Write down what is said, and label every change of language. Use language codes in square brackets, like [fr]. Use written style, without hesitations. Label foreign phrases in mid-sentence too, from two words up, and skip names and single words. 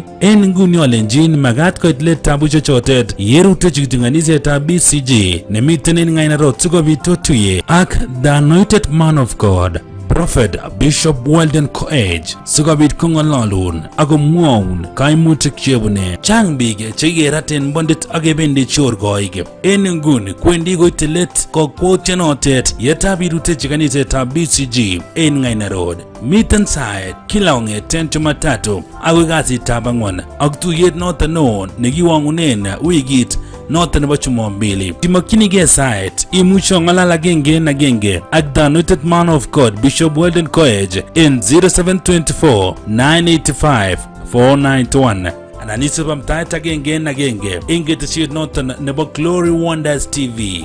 [kln] En nguni olenjin magat koit let tabushek chotet yerutechi kiptong'onisetab BCG nemiten en Ng'ainarok sikobit otuye ak [en] the anointed man of God [kln] Prophet Bishop Weldon Koech sikobit kong'ololun ak komwoun kaimutik chebune. Chang biik chekikeraten bondit ak kebendi chorkoik. En nguni kwendi koite let kokwoutienotet yetab irutechi kanisetab BCG en Ng'ainarok. Miten saet kila kong'eten Jumatatu akoi kasitab ang'wan ak tuyet noton neo nekiwang'unen wikit noton nebo Jumapili. Timokyinige saet imuche ong'alal agenge en agenge ak [en] the anointed man of God [kln] Bishop Weldon Koech en 0724 985 491 anan isib amtaet agenge en agenge en ketesiet noton nebo Glory Wonders TV.